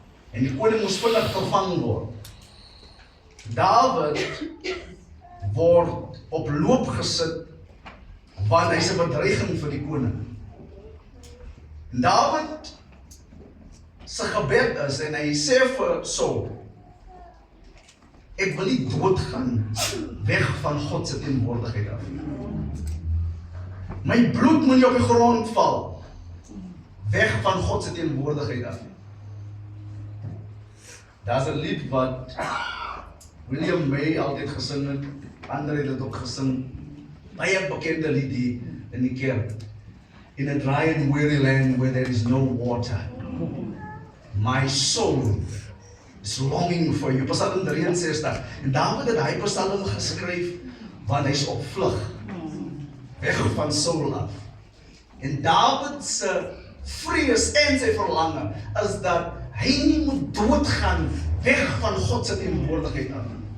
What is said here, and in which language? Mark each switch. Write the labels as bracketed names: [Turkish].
[Afrikaans] En die koning moes vinnig vervang word. Dawid word op loop gesit, want hy's 'n bedreiging vir die koning. En Dawid sy gebed is, en hy sê vir Saul, ek wil nie doodgaan weg van God se teenwoordigheid af. My bloed moet nie op die grond val, weg van God se teenwoordigheid af. Daar's 'n lied wat William May altyd gesing het, ander het dit ook gesing, baie bekende lied hier in die kerk. [English] In a dry and weary land where there is no water, my soul is longing for you. Psalm 63. [Afrikaans] En Dawid het hy psalm geskryf, want hy is op vlug, weg van Saul af. En Dawid se vrees en sy verlange is dat hy nie moet doodgaan weg van God se teenwoordigheid af.